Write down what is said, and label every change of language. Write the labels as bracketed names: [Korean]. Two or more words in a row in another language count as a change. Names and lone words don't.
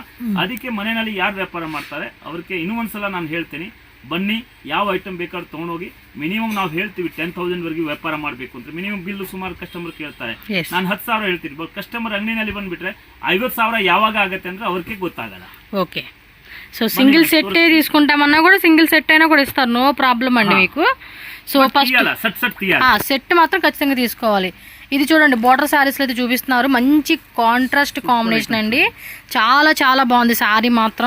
[Kannada] ಅದಕ್ಕೆ ಮನೆಯಲ್ಲಿ ಯಾರು ವ್ಯಾಪಾರ ಮಾಡ್ತಾರೆ ಅವ್ರಿಗೆ ಇನ್ನೂ ಒಂದ್ಸಲ ನಾನು ಹೇಳ್ತೀನಿ, ಬನ್ನಿ, ಯಾವ ಐಟಮ್ ಬೇಕಾದ್ರೂ ತಗೊಂಡೋಗಿ. ಮಿನಿಮಮ್ ನಾವು ಹೇಳ್ತೀವಿ 10,000 ವರೆಗೂ ವ್ಯಾಪಾರ ಮಾಡಬೇಕು ಅಂತ. [English] minimum bill [Kannada] ಸುಮಾರು ಕಸ್ಟಮರ್ ಕೇಳ್ತಾರೆ. ನಾನು 10,000 ಹೇಳ್ತೀನಿ. [English] but customer [Kannada] ಅಂಗಡಿನಲ್ಲಿ ಬಂದ್ಬಿಟ್ರೆ 50,000 ಯಾವಾಗ ಆಗತ್ತೆ ಅಂದ್ರೆ ಅವ್ರಿಗೆ ಗೊತ್ತಾಗಲ್ಲ. [Telugu] ఓకే, సో [English] single set [Telugu] తీసుకుంటామన్నా కూడా [English] single set [Telugu] అయినా కూడా ఇస్తారు, [English] no problem [Telugu] అండి మీకు. సో [English] first set [Telugu] మాత్రం ఖచ్చితంగా తీసుకోవాలి. ఇది చూడండి, బోర్డర్ శారీస్లో అయితే చూపిస్తున్నారు. మంచి [English] contrast combination [Telugu] అండి, చాలా చాలా బాగుంది శారీ మాత్రం.